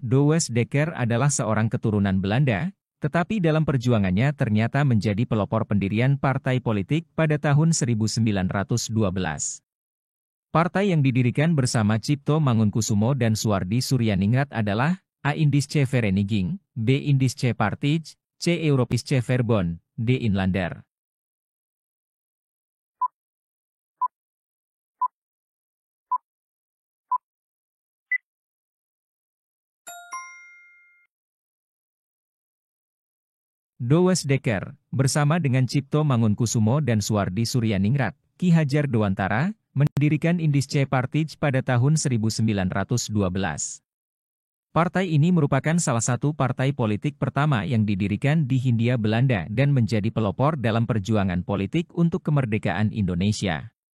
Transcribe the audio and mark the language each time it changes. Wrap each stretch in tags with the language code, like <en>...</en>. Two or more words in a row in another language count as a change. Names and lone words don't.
<id>Douwe Dekker adalah seorang keturunan Belanda, tetapi dalam perjuangannya ternyata menjadi pelopor pendirian partai politik pada tahun 1912. Partai yang didirikan bersama Cipto Mangunkusumo dan Suwardi Suryaningrat adalah A. Indische Vereniging, B. Indische Partij, C. Europische Verbond, D. Inlander. Douwe Dekker, bersama dengan Cipto Mangunkusumo dan Suwardi Suryaningrat, Ki Hajar Dewantara, mendirikan Indische Partij pada tahun 1912. Partai ini merupakan salah satu partai politik pertama yang didirikan di Hindia Belanda dan menjadi pelopor dalam perjuangan politik untuk kemerdekaan Indonesia.</id>